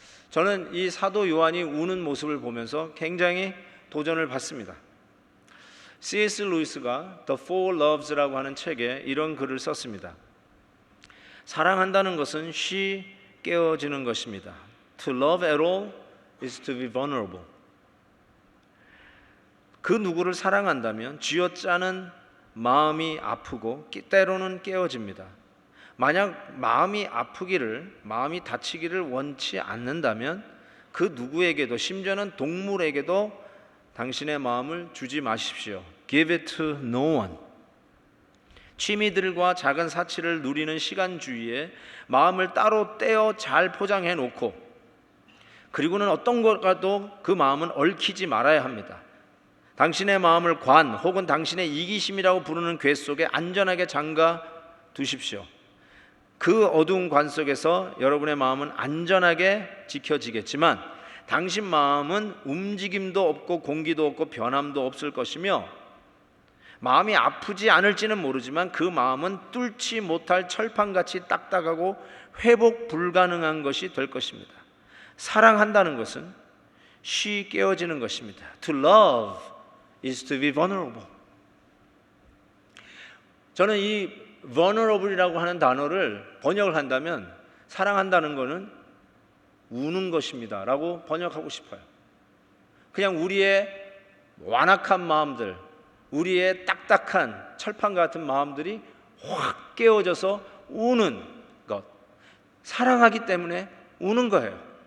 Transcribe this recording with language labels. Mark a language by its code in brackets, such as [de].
[ko] 저는 이 사도 요한이 우는 모습을 보면서 굉장히 도전을 받습니다. C.S. 루이스가 The Four Loves라고 하는 책에 이런 글을 썼습니다. 사랑한다는 것은 쉬 깨어지는 것입니다. [en] To love at all is to be vulnerable. [ko] 그 누구를 사랑한다면 쥐어짜는 마음이 아프고 때로는 깨어집니다. 만약 마음이 아프기를, 마음이 다치기를 원치 않는다면 그 누구에게도, 심지어는 동물에게도 당신의 마음을 주지 마십시오. [en] Give it to no one. [ko] 취미들과 작은 사치를 누리는 시간주의에 마음을 따로 떼어 잘 포장해 놓고, 그리고는 어떤 것과도 그 마음은 얽히지 말아야 합니다. 당신의 마음을 관 혹은 당신의 이기심이라고 부르는 궤 속에 안전하게 잠가 두십시오. 그 어두운 관 속에서 여러분의 마음은 안전하게 지켜지겠지만 당신 마음은 움직임도 없고 공기도 없고 변함도 없을 것이며, 마음이 아프지 않을지는 모르지만 그 마음은 뚫지 못할 철판같이 딱딱하고 회복 불가능한 것이 될 것입니다. 사랑한다는 것은 쉬 깨어지는 것입니다. [en] To love is to be vulnerable. [ko] 저는 이 vulnerable이라고 하는 단어를 번역을 한다면 사랑한다는 것은 우는 것입니다 라고 번역하고 싶어요. 그냥 우리의 완악한 마음들, 우리의 딱딱한 철판 같은 마음들이 확 깨어져서 우는 것, 사랑하기 때문에 우는 거예요.